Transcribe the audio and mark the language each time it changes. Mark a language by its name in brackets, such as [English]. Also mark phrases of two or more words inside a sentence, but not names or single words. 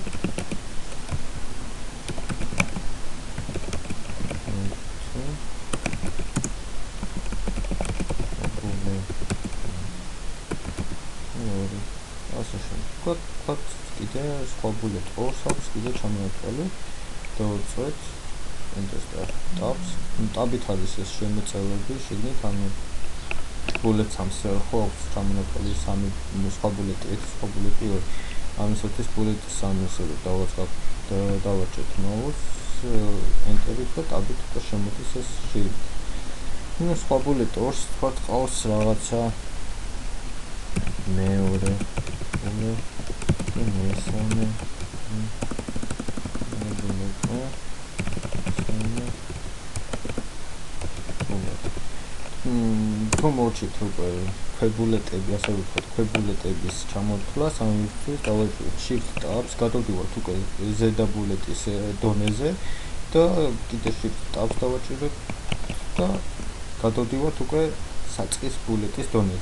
[Georgian] What კიდე სხვა ბულეტ ორს აქვს კიდე ჩამოვთვალე და ვწვეთ [English] enter tabs. [Georgian] ტაბით არის ეს შემოწელები შეგნით, ანუ ბულეტ სამს ხო აქვს ჩამოვთვალე სამი სხვა ბულეტი, ერთი სხვა ბულეტი ორი. ამისათვის ბულეტი სამი ესე დავაჭრეთ [English] mouse enter-ით [Georgian] და ტაბით უკვე შემოდის ეს შიგნით. ნუ სხვა ბულეტ ორს თქვა ყავს რაღაცა მეორე მესამე თუ მოვჭით უკვე ქვებულეტები, ასე ვთქვათ, ქვებულეტების ჩამოთვლას, ამისთვის დავაჭრით [English] shift tabs, [Georgian] გადავდივართ უკვე ზედა ბულეტის დონეზე და კიდე [English] shift tabs [Georgian] დავაჭრეთ და გადავდივართ უკვე საწყის ბულეტის დონეზე.